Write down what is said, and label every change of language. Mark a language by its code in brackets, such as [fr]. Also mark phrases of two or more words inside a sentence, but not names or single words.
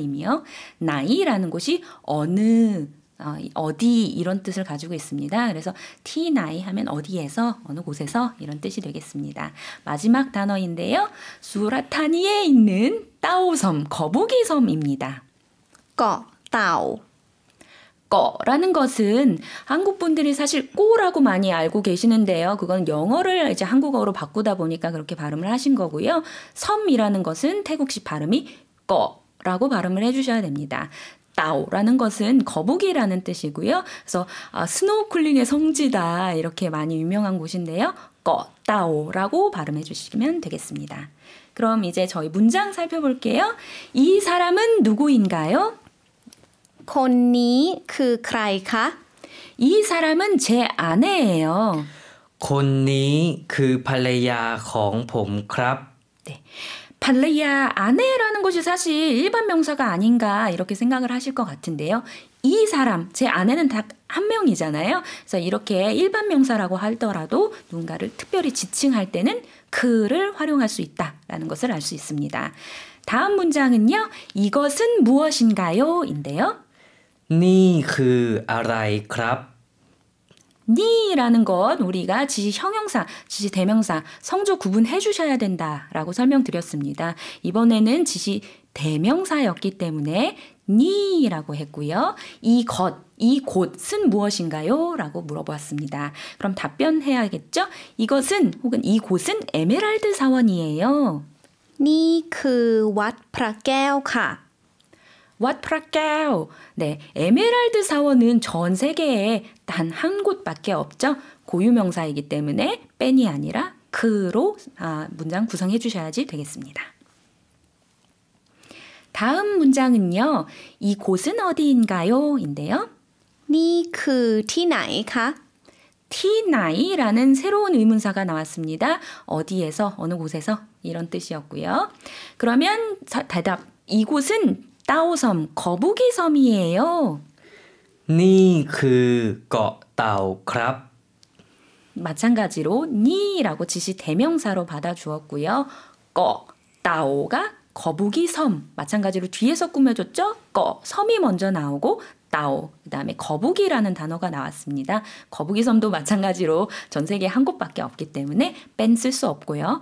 [ko] 이미요. 나이라는 것이 어느 어디 이런 뜻을 가지고 있습니다. 그래서 T 나이 하면 어디에서 어느 곳에서 이런 뜻이 되겠습니다. 마지막 단어인데요. 수라타니에 있는 따오섬 거북이 섬입니다. เกาะเต่า 꺼라는 것은 한국 분들이 사실 꼬라고 많이 알고 계시는데요. 그건 영어를 이제 한국어로 바꾸다 보니까 그렇게 발음을 하신 거고요. 섬이라는 것은 태국식 발음이 꺼라고 발음을 해주셔야 됩니다. 따오라는 것은 거북이라는 뜻이고요. 그래서 스노우쿨링의 성지다 이렇게 많이 유명한 곳인데요. 꺼따오라고 발음해 주시면 되겠습니다. 그럼 이제 저희 문장 살펴볼게요. 이 사람은 누구인가요? [th] คนนี้คือใครคะ [ko] 이 사람은 제 아내예요. [th] คนนี้คือภรรยาของผมครับ [ko] 네. 발레야 아내라는 곳이 사실 일반 명사가 아닌가 이렇게 생각을 하실 것 같은데요. 이 사람, 제 아내는 딱 한 명이잖아요. 그래서 이렇게 일반 명사라고 하더라도 누군가를 특별히 지칭할 때는 그를 활용할 수 있다라는 것을 알 수 있습니다. 다음 문장은요. 이것은 무엇인가요? 인데요. [th] นี่คืออะไรครับ [ko] 니라는 것 우리가 지시 형용사, 지시 대명사, 성조 구분해 주셔야 된다라고 설명드렸습니다. 이번에는 지시 대명사였기 때문에 니라고 했고요. 이 곳은 무엇인가요? 라고 물어보았습니다. 그럼 답변해야겠죠? 이것은 혹은 이곳은 에메랄드 사원이에요. [th] นี่คือวัดพระแก้วค่ะ [ko] What 프라케오. 네, 에메랄드 사원은 전 세계에 단 한 곳밖에 없죠. 고유명사이기 때문에 뺀이 아니라 그로 문장 구성해 주셔야지 되겠습니다. 다음 문장은요. 이 곳은 어디인가요? 인데요. [th] นี่คือที่ไหนคะ [ko] 티나이라는 새로운 의문사가 나왔습니다. 어디에서, 어느 곳에서 이런 뜻이었고요. 그러면 대답. 이곳은 따오섬, 거북이 섬이에요. [th] นี่คือเกาะเต่าครับ [ko] 마찬가지로 니라고 지시 대명사로 받아주었고요. 따오가 거북이 섬. 마찬가지로 뒤에서 꾸며줬죠. 섬이 먼저 나오고 따오, 그 다음에 거북이라는 단어가 나왔습니다. 거북이 섬도 마찬가지로 전 세계에 한 곳밖에 없기 때문에 뺀 쓸 수 없고요.